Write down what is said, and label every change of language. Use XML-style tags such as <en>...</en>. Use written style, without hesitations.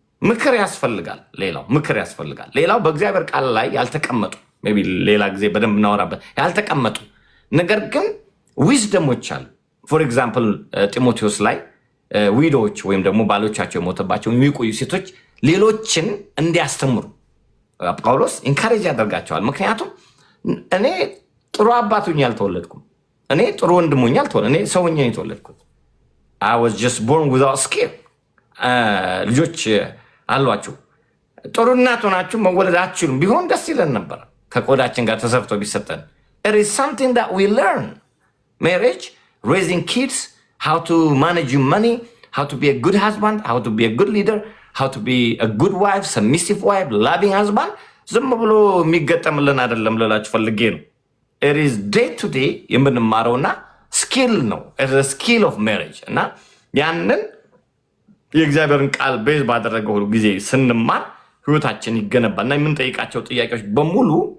<am>ምክር ያስፈልጋል። ሌላው በእግዚአብሔር ቃል ላይ ያልተቀመጡ ሜይ ቢ ሌላ ጊዜ በደንብ እናወራበት ያልተቀመጡ ነገር ግን ዊዝደሞች አሉ። ፎር ኤግዛምፕል ጢሞቴዎስ ላይ ዊዶዎች ወይም ደግሞ ባሎቻቸው የሞተባቸው የሚቆዩ ሴቶች ሌሎችን እንዲያስተምሩ ጳውሎስ ኢንካሬጅ ያደርጋቸዋል። ምክንያቱም እኔ ጥሩ አባት ሆኜ አልተወለድኩም፣ እኔ ጥሩ ወንድም ሆኜ አልተወለድኩም፣ እኔ ሰው ሆኜ የተወለድኩት</am> <en>I was just born without skill።</en> <am>ልጆች አሏችሁ፣ ጥሩ እናት ሆናችሁ መወለድ አትችሉም። ቢሆን ደስ ይለን ነበር ከቆዳችን ጋር ተሰርቶ ቢሰጠን።</am> <en>It is something that we learn. Marriage, raising kids, how to manage your money, how to be a good husband, how to be a good leader, how to be a good wife, submissive wife, loving husband.</en> <am>ዝም ብሎ የሚገጠምልን አይደለም ልላችሁ ፈልጌ ነው።</am> <en>It is day to day</en> <am>የምንማረውና ስኪል ነው።</am> <en>It is a skill of marriage።</en> <am>እና ያንን የእግዚአብሔርን ቃል ቤዝ ባደረገው ሁሉ ጊዜ ስንማር ህይወታችን ይገነባል። እና የምንጠይቃቸው ጥያቄዎች በሙሉ</am>